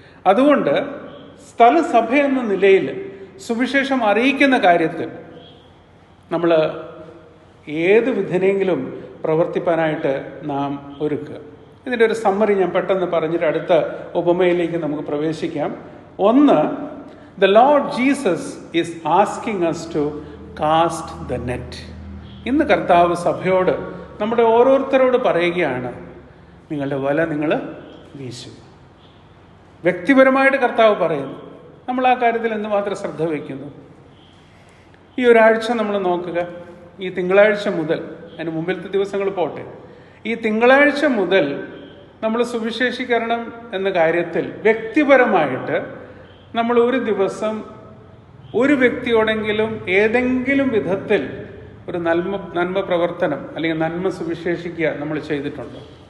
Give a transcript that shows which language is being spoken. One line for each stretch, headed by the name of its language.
Malayalam: അതുകൊണ്ട് സ്ഥലസഭ എന്ന നിലയിൽ സുവിശേഷം അറിയിക്കുന്ന കാര്യത്തിൽ നമ്മൾ ഏത് വിധനെങ്കിലും പ്രവർത്തിപ്പാനായിട്ട് നാം ഒരുക്കുക. ഇതിൻ്റെ ഒരു സമ്മറി ഞാൻ പെട്ടെന്ന് പറഞ്ഞിട്ട് അടുത്ത ഉപമയിലേക്ക് നമുക്ക് പ്രവേശിക്കാം. ഒന്ന്,
English: the Lord Jesus is asking us to cast the net.
Malayalam: ഇന്ന് കർത്താവ് സഭയോട്, നമ്മുടെ ഓരോരുത്തരോട് പറയുകയാണ്, നിങ്ങളുടെ വല നിങ്ങൾ വീശുക. വ്യക്തിപരമായിട്ട് കർത്താവ് പറയുന്നു. നമ്മൾ ആ കാര്യത്തിൽ എന്തുമാത്രം ശ്രദ്ധ വയ്ക്കുന്നു? ഈ ഒരാഴ്ച നമ്മൾ നോക്കുക. ഈ തിങ്കളാഴ്ച മുതൽ, അതിന് മുമ്പിലത്തെ ദിവസങ്ങൾ പോട്ടെ, ഈ തിങ്കളാഴ്ച മുതൽ നമ്മൾ സുവിശേഷീകരണം എന്ന കാര്യത്തിൽ വ്യക്തിപരമായിട്ട് നമ്മൾ ഒരു ദിവസം ഒരു വ്യക്തിയോടെങ്കിലും ഏതെങ്കിലും വിധത്തിൽ ഒരു നന്മ പ്രവർത്തനം അല്ലെങ്കിൽ നന്മ സുവിശേഷിക്കുക നമ്മൾ ചെയ്തിട്ടുണ്ടോ?